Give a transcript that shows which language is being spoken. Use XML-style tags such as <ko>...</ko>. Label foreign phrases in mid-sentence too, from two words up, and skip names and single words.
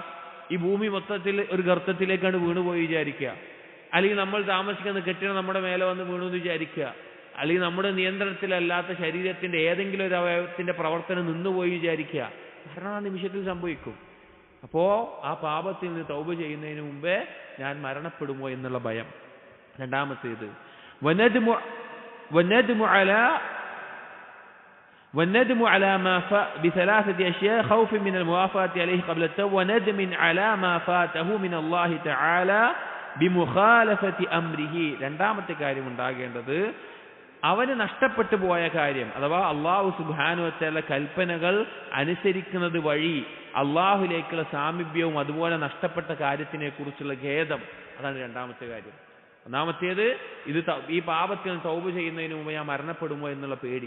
<ml>ഈ ഭൂമി മൊത്തത്തിൽ ഒരു ഗർത്തത്തിലേക്കാണ് വീണുപോയി വിചാരിക്കുക, അല്ലെങ്കിൽ നമ്മൾ താമസിക്കുന്ന കെട്ടിടം നമ്മുടെ മേലെ വന്ന് വീണു എന്ന് വിചാരിക്കുക, അല്ലെങ്കിൽ നമ്മുടെ നിയന്ത്രണത്തിലല്ലാത്ത ശരീരത്തിന്റെ ഏതെങ്കിലും ഒരു അവയവത്തിന്റെ പ്രവർത്തനം നിന്നുപോയി വിചാരിക്കുക. കാരണം ആ നിമിഷത്തിൽ സംഭവിക്കും. അപ്പോ ആ പാപത്തിൽ നിന്ന് തൗബ ചെയ്യുന്നതിന് മുമ്പേ ഞാൻ മരണപ്പെടുമോ എന്നുള്ള ഭയം.</ml> <ar>രണ്ടാമത്തേത് والندم على ما فات بثلاثة أشياء: خوف من الموافاة عليه قبل التوبة، وندم على ما فاته من الله تعالى بمخالفة أمره.</ar> <ml>രണ്ടാമത്തെ കാര്യം ഉണ്ടാകേണ്ടത് അവന് നഷ്ടപ്പെട്ടു പോയ കാര്യം, അഥവാ</ml> <ar>الله سبحانه وتعالى</ar> <ml>കൽപ്പനകൾ അനുസരിക്കുന്നത് വഴി അള്ളാഹുലേക്കുള്ള സാമീപ്യവും അതുപോലെ നഷ്ടപ്പെട്ട കാര്യത്തിനെ കുറിച്ചുള്ള ഖേദം. അതാണ് രണ്ടാമത്തെ കാര്യം. ഒന്നാമത്തേത് ഈ പാപത്തിൽ തൗബ ചെയ്യുന്നതിന് മുമ്പ് ഞാൻ മരണപ്പെടുമോ എന്നുള്ള പേടി.</ml>